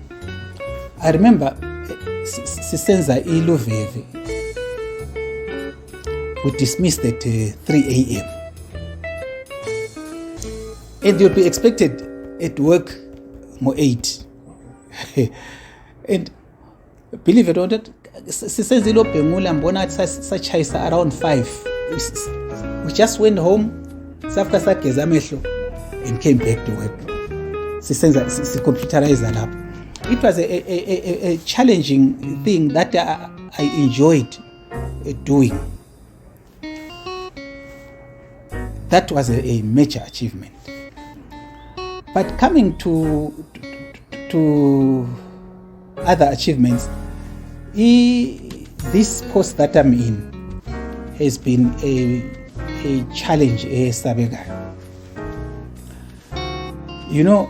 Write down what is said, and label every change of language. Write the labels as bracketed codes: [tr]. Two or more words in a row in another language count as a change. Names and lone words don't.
[en] I remember [zu] Sisenza Iluveve, [en] we dismissed at 3 a.m. And you'd be expected at work more 8. And believe it or not, [zu] sisenzile obhengula mbona sachayisa around 5. [en] We just went home, [zu] safika sageza amehlo [en] and came back to work. [zu] Sisenza computerized lapho. [en] It was a challenging thing that I enjoyed doing. That was a major achievement. But coming to other achievements, this post that I'm in has been a challenge, you know.